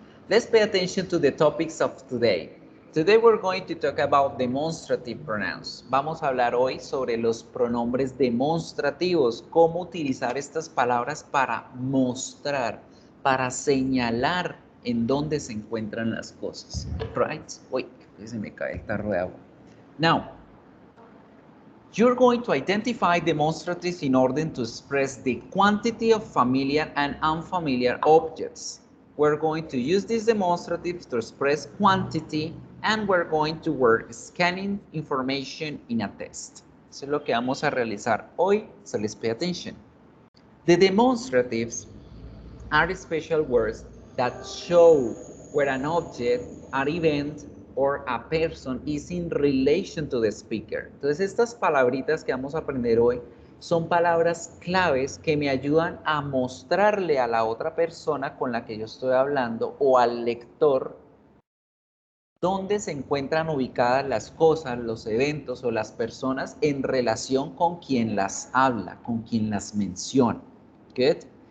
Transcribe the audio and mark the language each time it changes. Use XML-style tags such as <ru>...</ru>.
<en>Let's pay attention to the topics of today. Today we're going to talk about demonstrative pronouns.</en> <es>Vamos a hablar hoy sobre los pronombres demonstrativos, cómo utilizar estas palabras para mostrar, para señalar en dónde se encuentran las cosas. Right? Uy, se me cae el tarro de agua.</es> <en>Now, you're going to identify demonstratives in order to express the quantity of familiar and unfamiliar objects. We're going to use these demonstratives to express quantity, and we're going to work scanning information in a test.</en> <es>Eso es lo que vamos a realizar hoy,</es> <en>so let's pay attention. The demonstratives are special words that show where an object, an event, or a person is in relation to the speaker.</en> <es>Entonces, estas palabritas que vamos a aprender hoy son palabras claves que me ayudan a mostrarle a la otra persona con la que yo estoy hablando o al lector dónde se encuentran ubicadas las cosas, los eventos o las personas en relación con quien las habla, con quien las menciona. Good.</es>